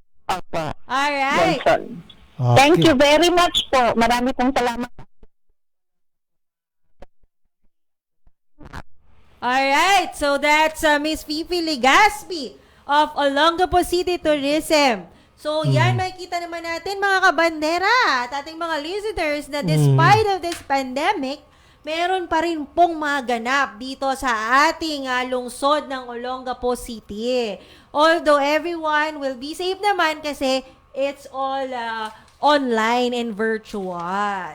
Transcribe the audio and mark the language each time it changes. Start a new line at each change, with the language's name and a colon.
Filipino: Opo.
English: Alright. Thank you very much po.
Filipino: Marami pong salamat.
English: Alright. right. So that's Miss Fifi Legaspi of Olongapo City Tourism.
Filipino: So yan, makikita naman natin mga kabandera at ating mga listeners na
English: despite of this pandemic,
Filipino: meron pa rin pong mga ganap dito sa ating lungsod ng Olongapo City.
English: Although everyone will be safe
Filipino: naman
English: kasi it's all online and virtual.